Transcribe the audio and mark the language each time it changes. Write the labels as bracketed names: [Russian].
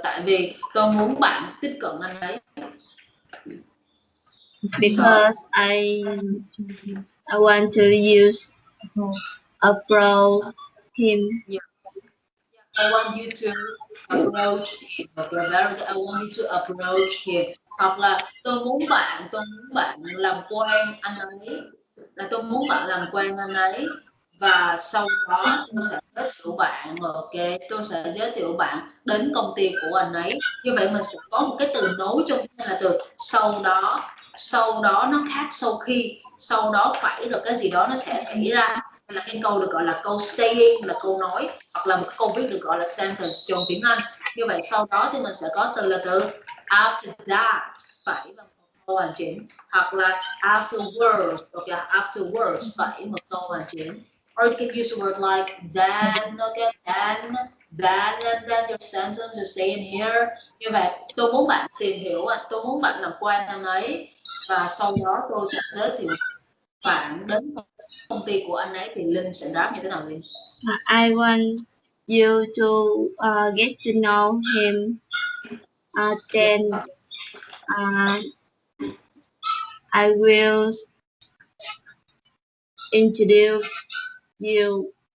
[Vietnamese] Tại vì tôi muốn bạn tiếp cận anh ấy. [English] Because I want to use approach him. Yeah. I want you to approach him. Okay, very good. I want you to approach him. [Vietnamese] Hoặc là tôi muốn bạn làm quen anh ấy. Tôi muốn bạn làm quen anh ấy và sau đó tôi sẽ giới thiệu bạn. Ok, tôi sẽ giới thiệu bạn đến công ty của anh ấy. Như vậy mình sẽ có một cái từ nối trong cái là từ sau đó nó khác sau đó phải rồi cái gì đó nó sẽ xảy ra. Là cái câu được gọi là câu saying, là câu nói, hoặc là một cái câu viết được gọi là sentence trong tiếng Anh. Như vậy sau đó thì mình sẽ có từ là từ after that, phải và một câu hoàn chỉnh, hoặc là afterwards. Okay, afterwards phải một câu hoàn chỉnh. [English] Or you can use a word like then. Okay, then and then your sentence you're saying here. [Vietnamese] Như vậy tôi muốn bạn tìm hiểu, tôi muốn bạn làm quen anh ấy và sau đó tôi sẽ giới thiệu bạn đến công ty của anh ấy. Thì Linh sẽ đáp như thế nào Linh? [English] I want you to get to know him. Then I will introduce you.